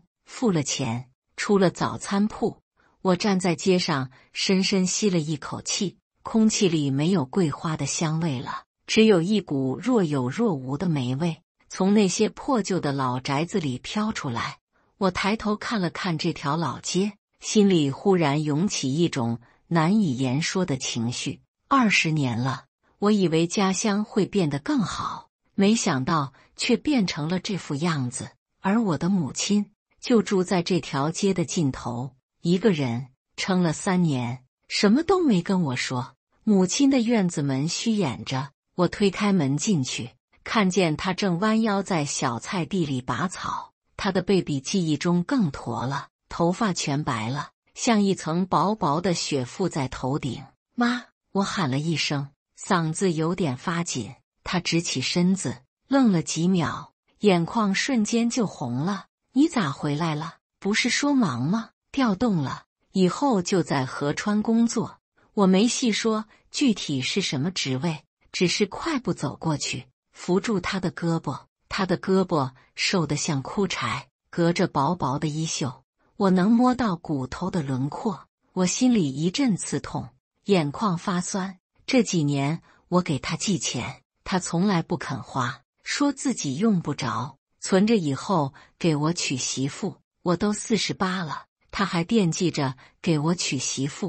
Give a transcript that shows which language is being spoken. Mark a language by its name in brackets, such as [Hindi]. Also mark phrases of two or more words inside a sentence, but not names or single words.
[Chinese] 付了錢，出了早餐鋪，我站在街上，深深吸了一口氣，空氣裡沒有桂花的香味了，只有一股若有若無的霉味從那些破舊的老宅子裡飄出來。我抬頭看了看這條老街，心裡忽然湧起一種難以言說的情緒。20年了，我以為家鄉會變得更好，沒想到卻變成了這副樣子。而我的母親就住在這條街的盡頭，一個人撐了3年，什麼都沒跟我說。母親的院子門虛掩着，我推開門進去，看見她正彎腰在小菜地裡拔草。她的背比記憶中更駝了，頭髮全白了，像一層薄薄的雪覆在頭頂。媽，我喊了一聲，嗓子有點發緊。她直起身子，愣了幾秒，眼眶瞬間就紅了。你咋回來了？不是說忙嗎？調動了，以後就在合川工作。我沒細說具體是什麼職位，只是快步走過去，扶住他的胳膊。他的胳膊瘦得像枯柴，隔着薄薄的衣袖，我能摸到骨頭的輪廓。我心裡一陣刺痛，眼眶發酸。這幾年我給他寄錢，他從來不肯花，說自己用不着，存着以後給我娶媳婦。我都48了，他還惦記着給我娶媳婦。